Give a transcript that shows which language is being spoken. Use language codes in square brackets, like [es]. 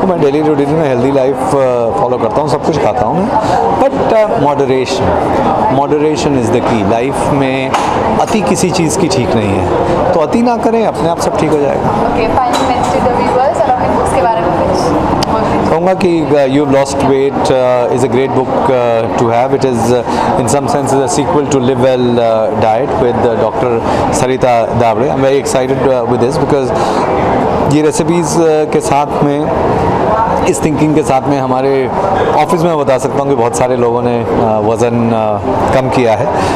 [hi] तो मैं daily routine में हेल्दी लाइफ फॉलो करता हूँ, सब कुछ खाता हूँ मैं, but moderation is the key. Life में अति किसी चीज़ की ठीक नहीं है, तो अति ना करें, अपने आप सब ठीक हो जाएगा। [en] okay, final message to the viewers [hi] और अपने बुक्स के बारे में कुछ कहूँगा कि [en] You have lost weight is a great book to have. It is in some sense is a sequel to Live Well Diet with Dr. Sarita Davre. I'm very excited with this because [hi] ये recipes के साथ में, इस thinking के साथ में, हमारे office में बता सकता हूँ कि बहुत सारे लोगों ने वज़न कम किया है.